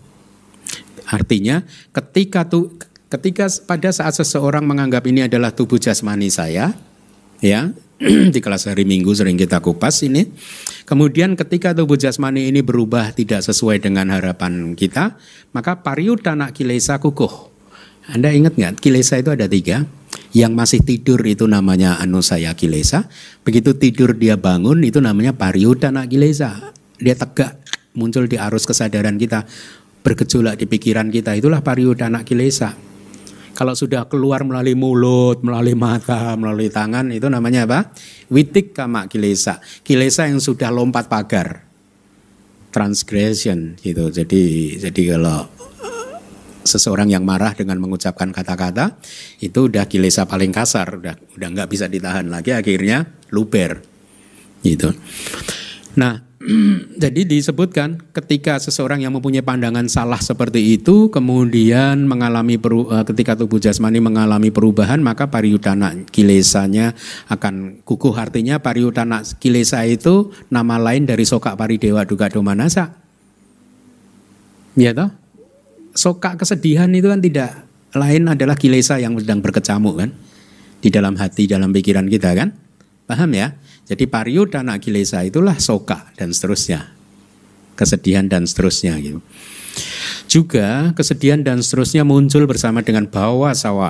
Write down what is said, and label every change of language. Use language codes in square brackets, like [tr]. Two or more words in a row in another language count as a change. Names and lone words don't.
[id] Artinya ketika pada saat seseorang menganggap ini adalah tubuh jasmani saya, ya di kelas hari Minggu sering kita kupas ini. Kemudian ketika tubuh jasmani ini berubah tidak sesuai dengan harapan kita, maka [pi] pariyudana kilesa [id] kukuh. Anda ingat nggak? Kilesa itu ada 3. Yang masih tidur itu namanya [pi] anusaya kilesa. [id] Begitu tidur dia bangun itu namanya [pi] pariyudana kilesa. [id] Dia tegak muncul di arus kesadaran kita. Bergejolak di pikiran kita, itulah [pi] pariyudana kilesa. [id] Kalau sudah keluar melalui mulut, melalui mata, melalui tangan, itu namanya apa? [pi] Witikkama kilesa. [id] Kilesa yang sudah lompat pagar. Transgression gitu. Jadi kalau seseorang yang marah dengan mengucapkan kata-kata, itu udah kilesa paling kasar, udah nggak bisa ditahan lagi, akhirnya luber. Gitu. Nah, jadi disebutkan ketika seseorang yang mempunyai pandangan salah seperti itu kemudian ketika tubuh jasmani mengalami perubahan maka [pi] pariyudana kilesanya [id] akan kukuh. Artinya [pi] pariyudana kilesa [id] itu nama lain dari [pi] soka paridewa dukkha domanassa. [id] Ya toh? Soka kesedihan itu kan tidak lain adalah kilesa yang sedang berkecamuk kan di dalam hati, dalam pikiran kita kan. Paham ya? Jadi [pi] pariyudana kilesa [id] itulah soka dan seterusnya. Kesedihan dan seterusnya gitu. Juga kesedihan dan seterusnya muncul bersama dengan [pi] bawa sawa.